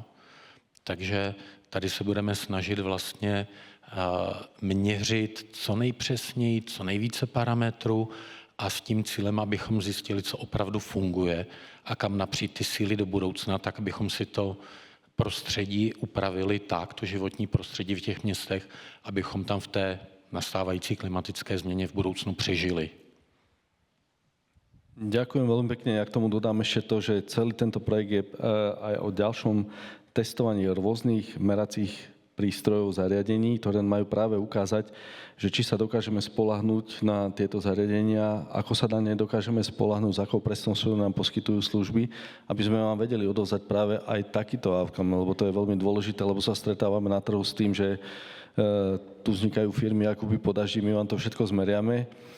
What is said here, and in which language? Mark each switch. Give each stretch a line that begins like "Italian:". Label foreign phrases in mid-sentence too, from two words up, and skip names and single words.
Czech: Takže tady se budeme snažit vlastně měřit co nejpřesněji, co nejvíce parametrů a s tím cílem, abychom zjistili, co opravdu funguje a kam napřít ty síly do budoucna, tak abychom si to prostředí upravili tak, to životní prostředí v těch městech, abychom tam v té nastávající klimatické změně v budoucnu přežili.
Slovak: Ďakujem veľmi pekne. Ja k tomu dodám ešte to, že celý tento projekt je aj o ďalšom testovaní rôznych meracích prístrojov, zariadení, ktoré majú práve ukázať, že či sa dokážeme spoľahnúť na tieto zariadenia, ako sa na ne dokážeme spoľahnúť, s akou presnosťou nám poskytujú služby, aby sme vám vedeli odovzdať práve aj takýto outcome, lebo to je veľmi dôležité, lebo sa stretávame na trhu s tým, že tu vznikajú firmy ako by po daždi, my vám to všetko zmeriame.